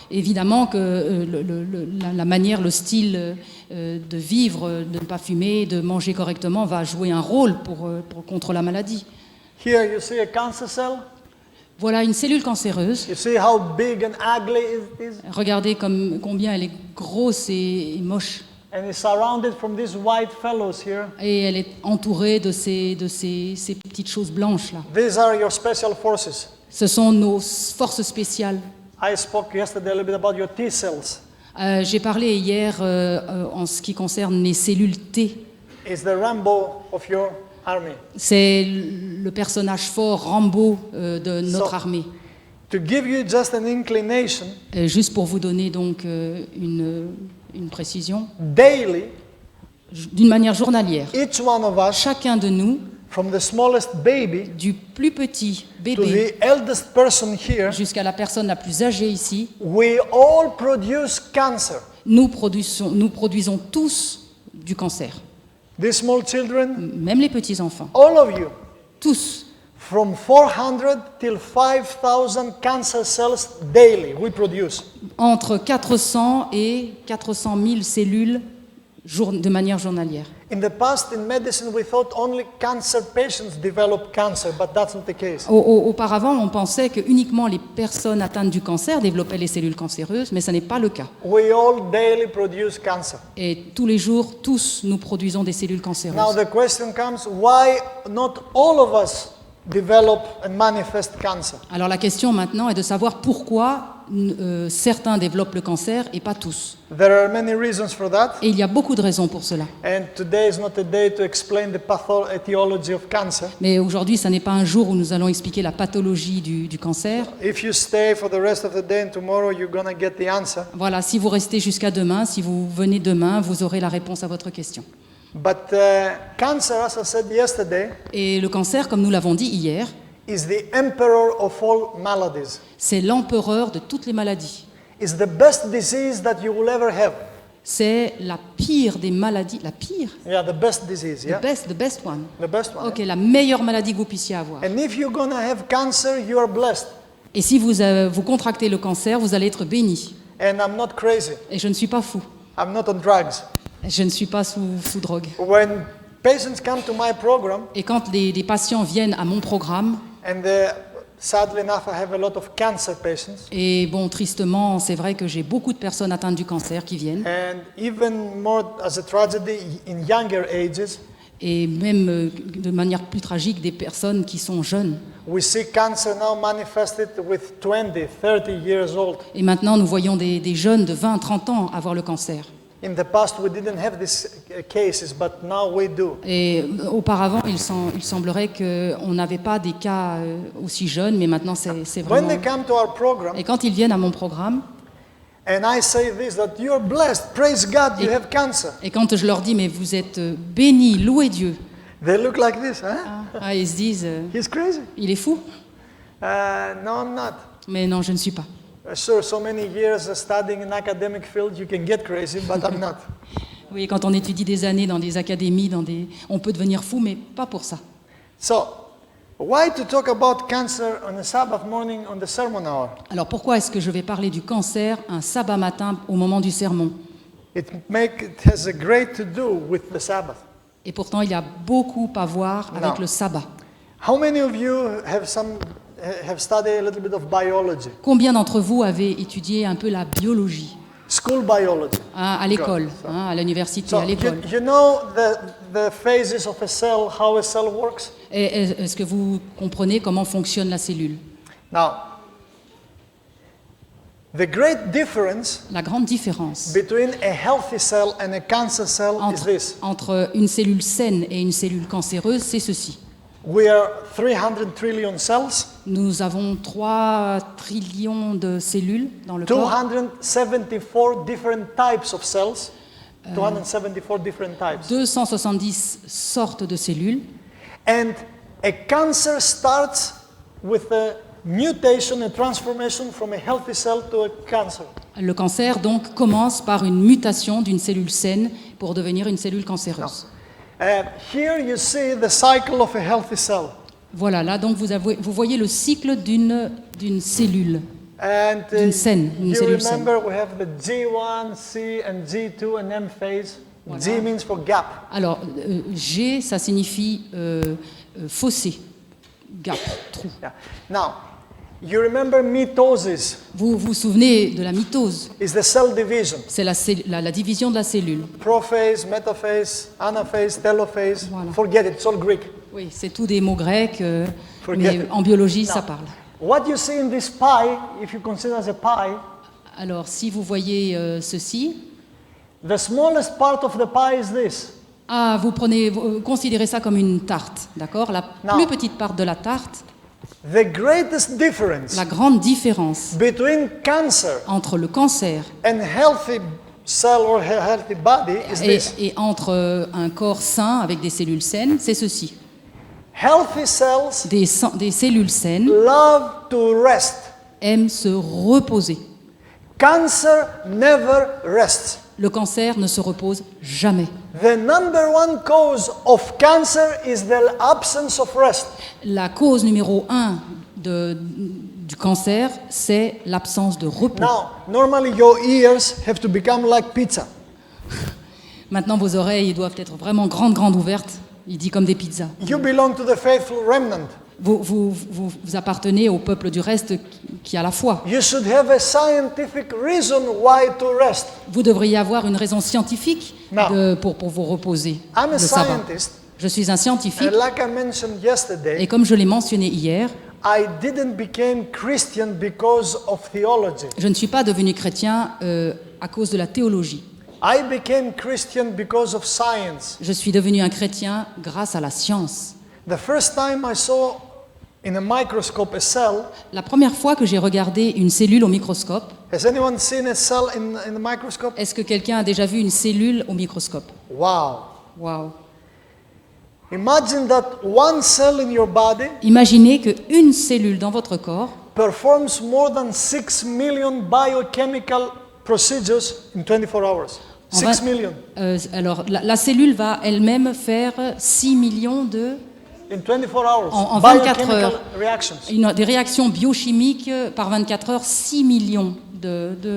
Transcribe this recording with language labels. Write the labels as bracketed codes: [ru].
[fr] Évidemment que la manière, le style de vivre, de ne pas fumer, de manger correctement va jouer un rôle contre la maladie. [en] Here you see a cancer cell. [fr] Voilà une cellule cancéreuse. [en] You see how big and ugly it is? [fr] Regardez combien elle est grosse et moche. [en] And it's surrounded from these white fellows here. [fr] Et elle est entourée de ces petites choses blanches là. [en] These are your special forces. [fr] Ce sont nos forces spéciales. [en] I spoke yesterday a little bit about your T cells. [fr] J'ai parlé hier en ce qui concerne les cellules T. [en] It's the Rambo of your army. [fr] C'est le personnage fort, Rambo de notre armée. [en] To give you just an inclination, [fr] Juste pour vous donner donc une précision, [en] daily, [fr] d'une manière journalière, [en] each one of us, [fr] chacun de nous, [en] from the smallest baby [fr] du plus petit [en] to [fr] bébé [en] the eldest person here, [fr] jusqu'à la personne la plus âgée ici, [en] we all produce cancer. [fr] nous produisons tous du cancer. [en] These small children, [fr] Même les petits-enfants. [en] all of you, [fr] Tous. [en] from 400 till 5,000 cancer cells daily we produce. [fr] Entre 400 et 400 000 cellules de manière journalière. [en] In the past, in medicine, we thought only cancer patients develop cancer, but that's not the case. [fr] Auparavant, on pensait que uniquement les personnes atteintes du cancer développaient les cellules cancéreuses, mais ce n'est pas le cas. [en] We all daily produce cancer. [fr] Et tous les jours, tous, nous produisons des cellules [en] Now [fr] cancéreuses. [en] the question comes, why not all of us develop and manifest cancer? [fr] Alors la question maintenant est de savoir pourquoi certains développent le cancer et pas tous. [en] There are many reasons for that, [fr] Et il y a beaucoup de raisons pour cela. [en] and today is not a day to explain the etiology of cancer. [fr] Mais aujourd'hui, ce n'est pas un jour où nous allons expliquer la pathologie du cancer. [en] If you stay for the rest of the day and tomorrow, you're going to get the answer. [fr] Voilà, si vous restez jusqu'à demain, si vous venez demain, vous aurez la réponse à votre question. [en] But cancer, as I said yesterday, [fr] Et le cancer, comme nous l'avons dit hier, [en] is the emperor of all maladies. [fr] c'est l'empereur de toutes les maladies. [en] is the best disease that you will ever have. [fr] C'est la pire des maladies. La pire? [en] Yeah, the best disease, yeah? The best one. The best one. [fr] Ok, la meilleure maladie que vous puissiez avoir. [en] And if you're going to have cancer, you are blessed. [fr] Et si vous contractez le cancer, vous allez être béni. [en] And I'm not crazy. [fr] Et je ne suis pas fou. [en] I'm not on drugs. [fr] Je ne suis pas sous drogue. [en] When patients come to my program, [fr] Et quand des patients viennent à mon programme, [en] and sadly enough, I have a lot of cancer patients, [fr] et bon, tristement, c'est vrai que j'ai beaucoup de personnes atteintes du cancer qui viennent, [en] and even more as a tragedy in younger ages, [fr] et même de manière plus tragique, des personnes qui sont jeunes. [en] we see cancer now manifested with 20, 30 years old. [fr] Et maintenant, nous voyons des jeunes de 20, 30 ans avoir le cancer. [en] In the past, we didn't have these cases, but now we do. [fr] Et auparavant, il semblerait qu'on n'avait pas des cas aussi jeunes, mais maintenant, c'est [en] When [fr] vraiment... [en] they come to our program, [fr] Et quand ils viennent à mon programme, [en] and I say this, that you're blessed, praise God, you have cancer. [fr] et quand je leur dis, mais vous êtes bénis, louez Dieu, [en] They look like this, huh? [fr] ils se disent, [en] He's crazy. [fr] il est fou. [en] No, I'm not. [fr] Mais non, je ne suis pas. [en] Sure, so many years studying in academic field, you can get crazy, but I'm not. [fr] Oui, quand on étudie des années dans des académies, on peut devenir fou, mais pas pour ça. [en] So, why to talk about cancer on a Sabbath morning on the sermon hour? [fr] Alors pourquoi est-ce que je vais parler du cancer un sabbat matin au moment du sermon? [en] It has a great to do with the Sabbath. [fr] Et pourtant, il y a beaucoup à voir avec Non. le sabbat. [en] How many of you have studied a little bit of biology? [fr] Combien d'entre vous avez étudié un peu la biologie [en] School biology. [fr] à l'école, à l'université, [en] So, [fr] à l'école? [en] you know the phases of a cell, how a cell works? [fr] Et est-ce que vous comprenez comment fonctionne la cellule? [en] Now, the great difference [fr] La grande différence [en] between a healthy cell and a cancer cell is this. [fr] entre une cellule saine et une cellule cancéreuse, c'est ceci. [en] We are 300 trillion cells, [fr] Nous avons 3 trillions de cellules dans le corps, [en] 274 different types of cells, 274 different types. [fr] 270 sortes de cellules, [en] And a cancer starts with a mutation, a transformation from a healthy cell to a cancer. [fr] Le cancer, donc, commence par une mutation d'une cellule saine pour devenir une cellule cancéreuse. [en] Here you see the cycle of a healthy cell. [fr] Voilà, là, donc, vous voyez le cycle d'une cellule. [en] And [fr] D'une cellule [en] you [fr] saine. [en] remember we have the G1, C, and G2 and M phase. [fr] Voilà. [en] G means for gap. [fr] Alors, G, ça signifie fossé, gap, trou. [en] Yeah. Now, you remember mitosis [fr] Vous vous souvenez de la mitose? [en] is the cell division. [fr] C'est la division de la cellule. [en] Prophase, metaphase, anaphase, telophase. [fr] Voilà. [en] Forget it, it's all Greek. [fr] Oui, c'est tout des mots grecs, [en] Forget [fr] mais [en] it. [fr] en biologie, ça [en] Now, [fr] parle. [en] what you see in this pie, if you consider as a pie, [fr] Alors, si vous voyez ceci, [en] the smallest part of the pie is this. [fr] vous considérez ça comme une tarte, d'accord? La Non. plus petite part de la tarte, [en] The greatest difference [fr] la grande différence [en] between cancer [fr] entre le cancer [en] and healthy cell or healthy body is this. [fr] et entre un corps sain avec des cellules saines, c'est ceci. [en] Healthy cells [fr] Des cellules saines [en] love to rest. [fr] aiment se reposer. [en] Cancer never rests. [fr] Le cancer ne se repose jamais. [en] The number one cause of cancer is the absence of rest. [fr] La cause numéro 1 du cancer, c'est l'absence de repos. [en] Now, normally your ears have to become like pizza. [fr] Maintenant, vos oreilles doivent être vraiment grandes ouvertes. Il dit comme des pizzas. [en] You belong to the faithful remnant. [fr] Vous appartenez au peuple du reste qui a la foi. [en] You should have a scientific reason why to rest. [fr] Vous devriez avoir une raison scientifique Non. pour vous reposer [en] I'm a [fr] le sabbat. [en] scientist, [fr] Je suis un scientifique [en] and like I mentioned yesterday, [fr] et comme je l'ai mentionné hier, [en] I didn't become Christian because of theology. [fr] je ne suis pas devenu chrétien à cause de la théologie. [en] I became Christian because of science. [fr] Je suis devenu un chrétien grâce à la science. [en] The first time I saw in a microscope a cell, [fr] La première fois que j'ai regardé une cellule au microscope, [en] has anyone seen a cell in the microscope? [fr] est-ce que quelqu'un a déjà vu une cellule au microscope? [en] Wow. [fr] Waouh! [en] Imagine that one cell in your body [fr] Imaginez qu'une cellule dans votre corps [en] performs more than 6 million biochemical procedures in 24 hours. [fr] En 6 vingt- [en] million. [fr] Alors, la cellule va elle-même faire 6 millions de [en] In 24 hours. [fr] En 24 [en] biochemical [fr] heures. [en] reactions. [fr] des réactions biochimiques par 24 heures, 6 millions de